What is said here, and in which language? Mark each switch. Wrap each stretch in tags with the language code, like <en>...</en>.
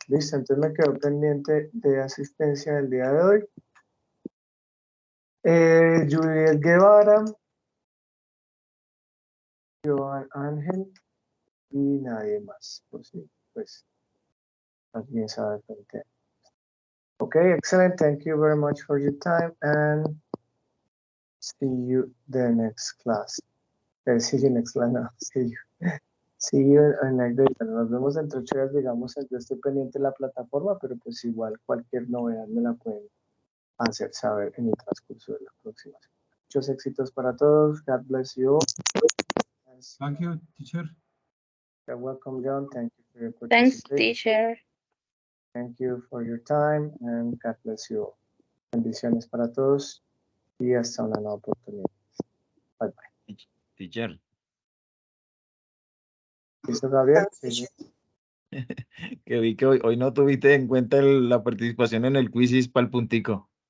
<es>Listo, entonces me quedo pendiente de asistencia del día de hoy. Juliet Guevara, Joan Ángel y nadie más. Pues sí, pues alguien sabe frente.</es> <en>Okay, excellent. Thank you very much for your time and see you the next class. See you next class. No, see you in next day.</en> <es>Nos vemos entre 8 horas, digamos, yo estoy pendiente de la plataforma, pero pues igual cualquier novedad me la pueden hacer saber en el transcurso de la próxima semana. Muchos éxitos para todos.</es> <en>God bless you all. Thank you, teacher. You're welcome, John. Thank you for your Thanks, participation. teacher. Thank you for your time and God bless you all.</en> <es>Bendiciones para todos y hasta una nueva oportunidad.</es> <en>Bye bye. Teacher,</en> <es>¿Listo, Gabriel? Sí. que vi que hoy no tuviste en cuenta la participación en el quizzes para el puntico.</es>